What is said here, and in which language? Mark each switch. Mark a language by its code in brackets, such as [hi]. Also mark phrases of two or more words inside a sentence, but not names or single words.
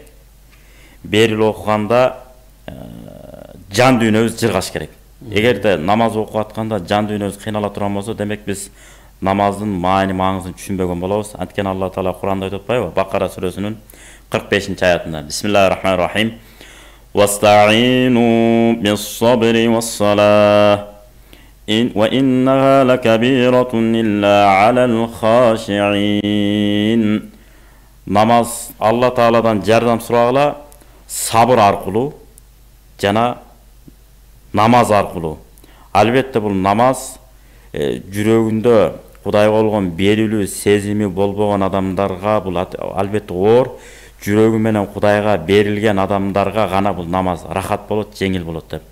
[ky] Берил окуганда жан дүйнөбүз жыргаш керек. Эгерде намаз окуп атканда жан дүйнөбүз кыйнала турган болсо, демек биз намаздын маани маңызын түшүнбөгөн болобуз. Анткени Алла Таала Куранда айтып атпайбы? Бакара сүрөсүнүн 45-аятында. [ar] بسم الله الرحمن الرحيم. واستعينوا بالصبر والصلاة. وإنها لكبيرة إلا على الخاشعين. [ky] Намаз Алла Тааладан жардам сурагыла сабыр аркылуу жана намаз аркылуу. Албетте бул намаз жүрөгүндө Кудайга болгон берилүү сезими болбогон адамдарга бул албетте оор, жүрөгү менен Кудайга берилген адамдарга гана бул намаз рахат болот, жеңил болот деп.